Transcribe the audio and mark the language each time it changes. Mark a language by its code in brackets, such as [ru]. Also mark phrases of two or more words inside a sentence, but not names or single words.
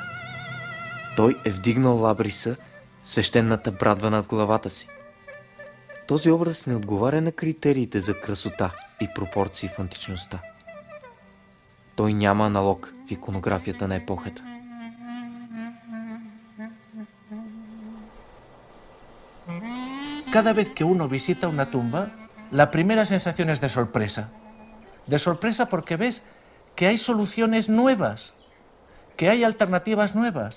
[bg] Той е вдигнал лабриса, свещената брадва над главата си. Този образ не отговаря на критериите за красота и пропорции в античността. Той няма аналог в иконографията на епохата. [es] Cada vez que uno visita una tumba, la primera sensación es de sorpresa. De sorpresa porque ves que hay soluciones nuevas, que hay alternativas nuevas.